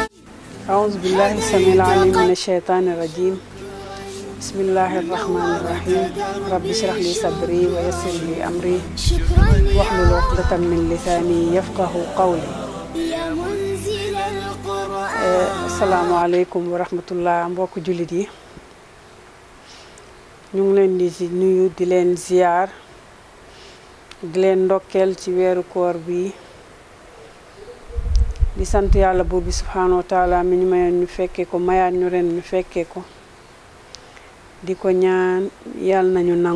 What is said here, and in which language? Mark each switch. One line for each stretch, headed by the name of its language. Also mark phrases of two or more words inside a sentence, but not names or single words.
Arabic: أعوذ بالله السميع العليم من الشيطان الرجيم. بسم الله الرحمن الرحيم. رب اشرح لي صدري ويسر لي أمري واحلل عقدة من لساني يفقه قولي. يا منزل القرآن. السلام عليكم ورحمة الله.
Wolof: mbokk jullit yi ñu ngi leen di nuyu di leen ziar di leen ndokkeel ci weeru koor bi di sant yàlla buur bi
Arabic: سبحانه وتعالى
Wolof: mi ñu mayoon ñu fekkee ko mayaat ñu ren ñu fekkee ko di ko ñaan yàlla nañu